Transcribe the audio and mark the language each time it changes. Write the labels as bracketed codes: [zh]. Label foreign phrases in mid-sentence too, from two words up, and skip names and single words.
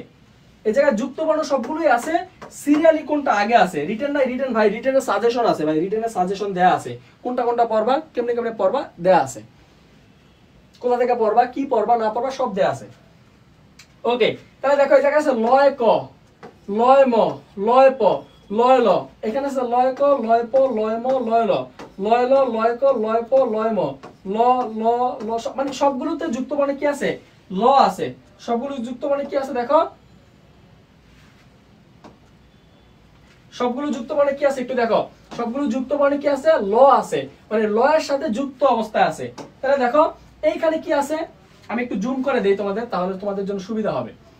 [bn] এই জায়গায় যুক্ত বর্ণ সবগুলোই আছে, সিরিয়ালি কোনটা আগে আছে। রিটেন নাই? রিটেন ভাই, রিটেনের সাজেশন আছে ভাই, রিটেনের সাজেশন দেয়া আছে। কোনটা কোনটা পড়বা, কেমনে কেমনে পড়বা দেয়া আছে। কোথা থেকে পড়বা, কি পড়বা না পড়বা সব দেয়া আছে। ওকে, তাহলে দেখো এই জায়গায় আছে লয় ক, লয় ম, লয় প, লয় ল। এখানে আছে লয় ক, লয় প, লয় ম, লয় ল, লয় ল, লয় ক, লয় প, লয় ম, ল ল ল। মানে সবগুলোতে যুক্ত বর্ণে কি আছে? ল আছে। সবগুলো যুক্ত বর্ণে কি আছে দেখো, সবগুলো যুক্ত বর্ণে কি আছে একটু দেখো। সবগুলো যুক্ত বর্ণে কি আছে? ল আছে, মানে ল এর সাথে যুক্ত অবস্থায় আছে। তাহলে দেখো এইখানে কি আছে, আমি একটু জুম করে দেই তোমাদের, তাহলে তোমাদের জন্য সুবিধা হবে।